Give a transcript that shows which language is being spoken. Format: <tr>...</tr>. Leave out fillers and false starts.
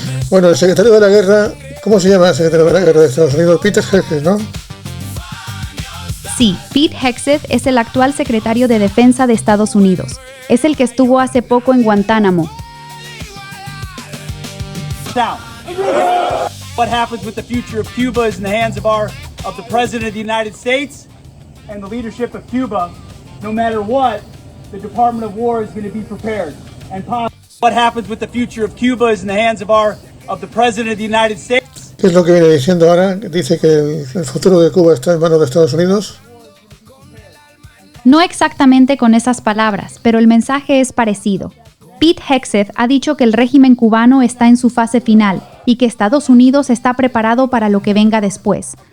<es>Bueno, el secretario de la guerra, ¿cómo se llama el secretario de la guerra de Estados Unidos? Pete Hegseth, ¿no? Sí, Pete Hegseth es el actual secretario de Defensa de Estados Unidos. Es el que estuvo hace poco en Guantánamo.</es> <en>Now, what happens with the future of Cuba is in the hands of the President of the United States and the leadership of Cuba. No matter what, the Department of War is going to be prepared. And what happens with the future of Cuba is in the hands of the President of the United States.</en> <es>¿Qué es lo que viene diciendo ahora? Dice que el futuro de Cuba está en manos de Estados Unidos. No exactamente con esas palabras, pero el mensaje es parecido. Pete Hegseth ha dicho que el régimen cubano está en su fase final y que Estados Unidos está preparado para lo que venga después.</es>